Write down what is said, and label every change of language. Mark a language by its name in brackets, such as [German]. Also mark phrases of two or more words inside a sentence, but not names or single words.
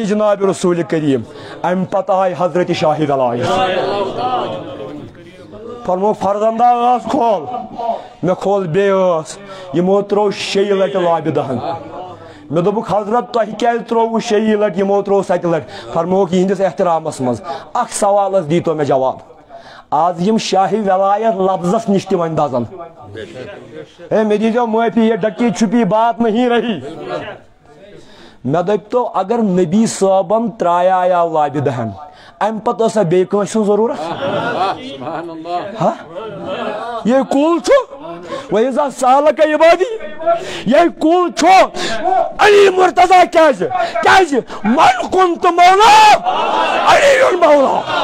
[Kashmiri] جناب رسول کریم امہِ پتہٕ آیہِ حضرت شاہ ولایت فرمووکھ فرزندہ ٲس کھول مےٚ کھول بیٚیہِ ٲس یِمو ترٛوو 6 لٹہِ لابہِ دہن مے دوٚپُکھ حضرت تۄہہِ کیٛازِ ترٛووُ 6 لٹہِ یِمو ترٛوو 7 لٹہِ فرمووکھ یِہنٛدِس احترامس منٛز اکھ سوالس دیٖتو مےٚ جواب آز یِم شاہ ولایت لفظس نِش تہِ وۄنۍ دزن ہے مےٚ دیٖزیو معٲفی [Urdu] یہ ڈکی چھپی بات نہیں رہی [Kashmiri] مےٚ دٔپتو اگر نبی صٲبن ترٛایاو لابہِ دہن امہِ پتہٕ ٲسا بیٚیہِ کٲنٛسہِ ہٕنٛز ضروٗرت یہ کُل چھُ [Arabic] وَإِذَا سَأَلَكَ عِبَادِي [Kashmiri] یہ کُل چھُ علی مرتضیٰ کیٛازِ [Arabic] من كنت مولا علی مولا